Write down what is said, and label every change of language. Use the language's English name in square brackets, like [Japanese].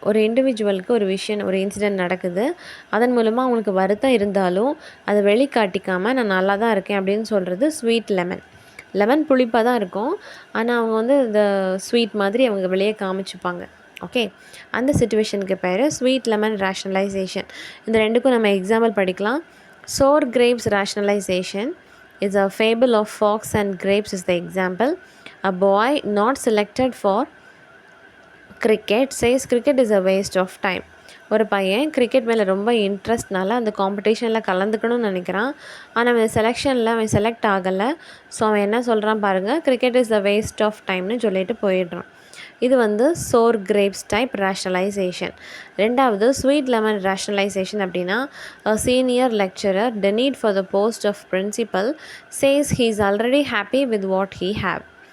[Tamil] ஒரு இண்டிவிஜுவலுக்கு ஒரு விஷயம், ஒரு இன்சிடெண்ட் நடக்குது, அதன் மூலமாக அவங்களுக்கு வருத்தம் இருந்தாலும் அதை வெளிக்காட்டிக்காமல் நான் நல்லா தான் இருக்கேன் அப்படின்னு சொல்கிறது ஸ்வீட் லெமன். லெமன் புளிப்பாக தான் இருக்கும், ஆனால் அவங்க வந்து இந்த ஸ்வீட் மாதிரி அவங்க வெளியே காமிச்சுப்பாங்க. ஓகே, அந்த சிச்சுவேஷனுக்கு பேர் ஸ்வீட் லெமன் ரேஷ்னலைசேஷன். இந்த 2க்கும் நம்ம எக்ஸாம்பிள் படிக்கலாம். [English] Sour grapes rationalisation is a fable of fox and grapes is the example. A boy not selected for cricket says cricket is a waste of time. [Tamil] ஒரு பையன் கிரிக்கெட் மேலே ரொம்ப இன்ட்ரெஸ்ட்னால அந்த காம்படிஷனில் கலந்துக்கணும்னு நினைக்கிறான். ஆனால் அவன் செலெக்ஷனில் அவன் செலக்ட் ஆகலை. ஸோ அவன் என்ன சொல்கிறான் பாருங்கள், [English] cricket is the waste of டைம்னு [Tamil] சொல்லிட்டு போயிடுறான். இது வந்து சோர் கிரேப்ஸ் டைப் ரேஷ்னலைசேஷன். 2வது ஸ்வீட் லெமன் ரேஷ்னலைசேஷன் அப்படின்னா, [English] Senior lecturer denied for the post of principal says he is already happy with what he have.